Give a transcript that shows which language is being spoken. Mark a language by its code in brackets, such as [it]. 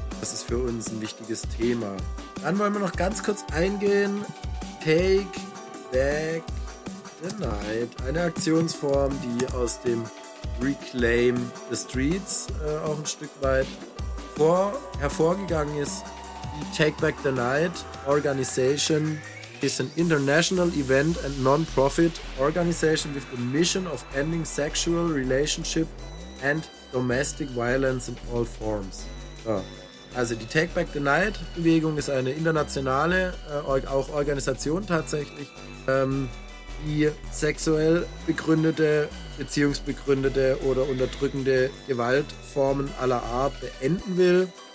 [de] Das ist für uns ein wichtiges Thema. Dann wollen wir noch ganz kurz eingehen. [en] Take Back the Night. [de] Eine Aktionsform, die aus dem Reclaim the Streets auch ein Stück weit hervorgegangen ist. [en] Die Take Back the Night Organization is an international event and non-profit organization with the mission of ending sexual relationship and domestic violence in all forms. [de] Ja. Also die Take Back the Night Bewegung ist eine internationale auch Organisation tatsächlich, die sexuell begründete, beziehungsbegründete oder unterdrückende Gewaltformen aller Art beenden will.